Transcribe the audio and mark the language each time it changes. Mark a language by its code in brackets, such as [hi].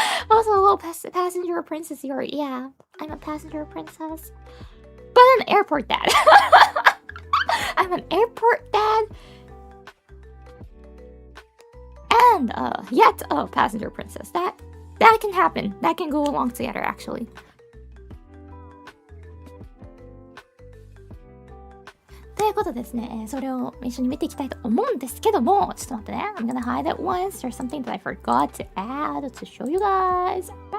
[en] Also, a little passenger princess Yuri. Yeah, I'm a passenger princess. But an airport dad. I'm an airport dad. And yet a passenger princess. That can happen. That can go along together, actually. [ja] いうことですね、それを一緒に見ていきたいと思うんですけども、ちょっと待ってね。 [en] I'm gonna hide it once. There's something that I forgot to add to show you guys.